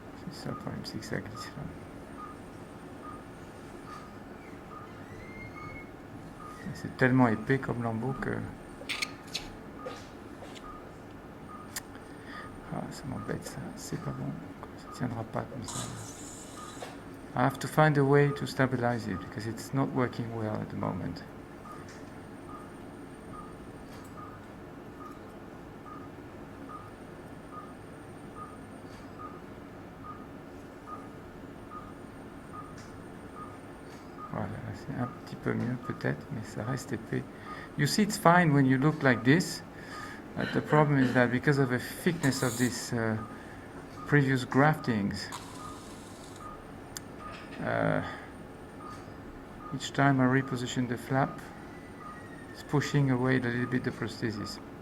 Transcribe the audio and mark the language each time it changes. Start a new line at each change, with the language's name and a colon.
French: C'est ça le problème, c'est que ça glisse là. C'est tellement épais comme lambeau que... Ah, ça m'embête ça, c'est pas bon, ça tiendra pas comme ça.
English: I have to find a way to stabilize it because it's not working well at the moment.
French: Voilà, c'est un petit peu mieux peut-être, mais ça reste épais.
English: You see, it's fine when you look like this. But the problem is that because of the thickness of these previous graftings, each time I reposition the flap, it's pushing away a little bit the prosthesis.